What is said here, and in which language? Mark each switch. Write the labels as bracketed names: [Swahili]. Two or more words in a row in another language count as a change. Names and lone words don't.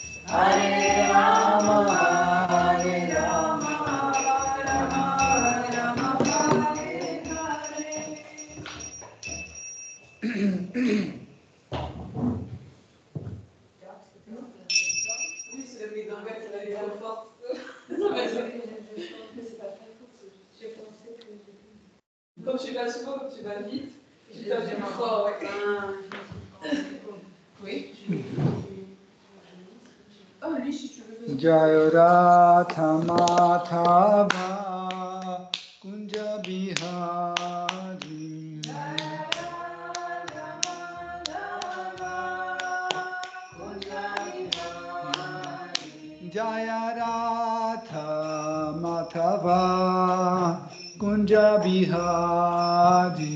[French] Hare Rama, Hare Rama, Rama Rama, Hare Hare. Oui, c'est la midingue, elle est trop forte. Comme tu vas souvent, comme tu vas vite, tu tapes plus fort. Oui. Oh, lui, si tu veux. [Sanskrit] Jaya Radha Madhava Kunja Bihari. Jaya Radha Madhava Kunja Bihari.